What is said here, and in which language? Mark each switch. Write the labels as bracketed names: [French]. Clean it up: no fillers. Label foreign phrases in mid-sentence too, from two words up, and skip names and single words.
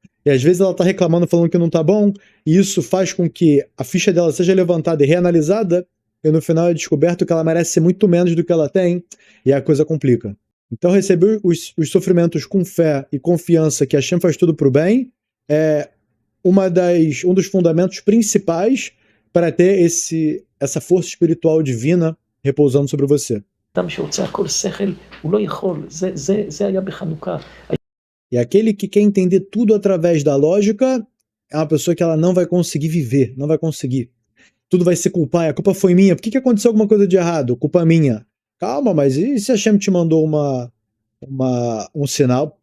[Portuguese] E às vezes ela tá reclamando, falando que não tá bom, e isso faz com que a ficha dela seja levantada e reanalisada, e no final é descoberto que ela merece muito menos do que ela tem, e a coisa complica. Então receber os sofrimentos com fé e confiança que Hashem faz tudo pro bem é um dos fundamentos principais para ter essa força espiritual divina repousando sobre você. [Hebrew] אדם שרוצה הכל שכל, הוא לא יכול, זה היה בחנוכה. [Portuguese] E aquele que quer entender tudo através da lógica é uma pessoa que ela não vai conseguir viver, não vai conseguir. Tudo vai se culpar, a culpa foi minha, por que aconteceu alguma coisa de errado? Culpa minha. Calma, mas e se a Hashem te mandou um sinal?